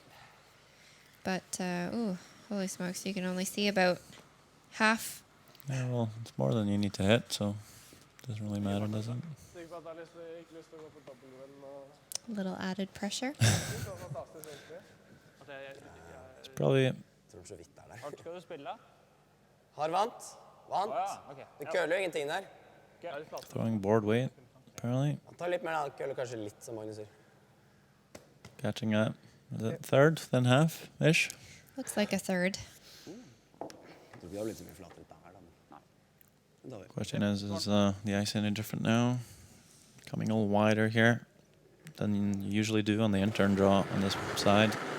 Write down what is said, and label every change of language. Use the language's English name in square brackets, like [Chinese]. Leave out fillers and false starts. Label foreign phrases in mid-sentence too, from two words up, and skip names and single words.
[English] But, ooh, holy smokes, you can only see about half. Yeah, well, it's more than you need to hit, so it doesn't really matter, does it? A little added pressure. It's probably... [Norwegian] Har vant. Det køler ingenting der. [English] Throwing board weight, apparently. [Norwegian] Han tar litt mer, han køler kanskje litt, som Magnus sier. [English] Catching that. Is it third, then half-ish? Looks like a third. Question is the ice any different now? Coming a little wider here than you usually do on the intern draw on this side.